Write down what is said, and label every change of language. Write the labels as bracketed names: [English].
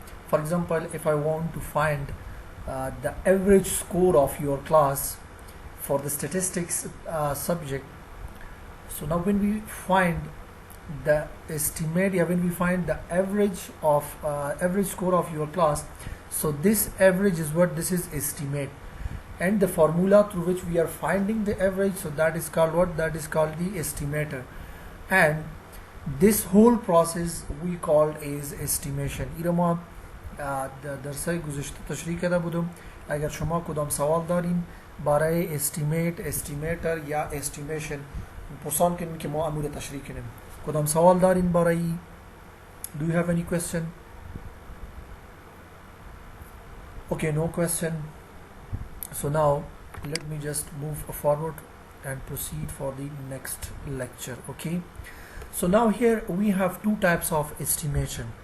[English] For example, if I want to find the average score of your class for the statistics subject, so now when we find the estimate, when we find the average score of your class, so this average is what this is estimate, and the formula through which we are finding the average, so that is called what? That is called the estimator. And this whole process we called is estimation. [Persian] ایرما در درس گذشته تشریح کرده بودم. اگر شما کدام سوال دارین برای استیمیت، استیمیتر یا استیمیشن پرسان کنین که ما امور تشریح کنیم. کدام سوال دارین برای؟ [English] Do you have any question? Okay, no question. So now let me just move forward and proceed for the next lecture. Okay, so now here we have two types of estimation.